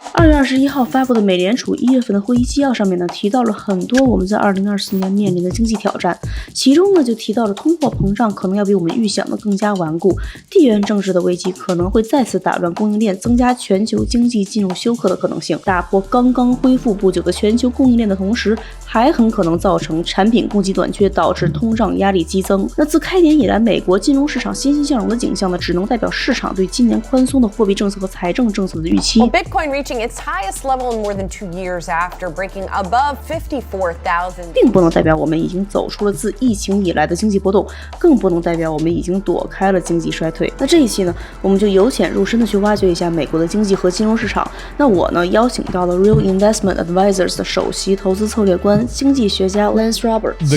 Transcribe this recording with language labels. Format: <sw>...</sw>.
<zh>2月21号发布的美联储1月份的会议纪要上面呢，提到了很多我们在2024年面临的经济挑战，其中呢就提到了通货膨胀可能要比我们预想的更加顽固，地缘政治的危机可能会再次打乱供应链，增加全球经济进入休克的可能性，打破刚刚恢复不久的全球供应链的同时，还很可能造成产品供给短缺，导致通胀压力激增。那自开年以来，美国金融市场欣欣向荣的景象呢，只能代表市场对今年宽松的货币政策和财政政策的预期。</zh> <en>Bitcoin reaching its highest level in more than 2 years after breaking above 54,000，</en> <zh>并不能代表我们已经走出了自疫情以来的经济波动，更不能代表我们已经躲开了经济衰退。那这一期呢，我们就由浅入深的去挖掘一下美国的经济和金融市场。那我呢，邀请到了 Real Investment Advisors 的首席投资策略官、经济学家 Lance Roberts。</zh> <en>The</en>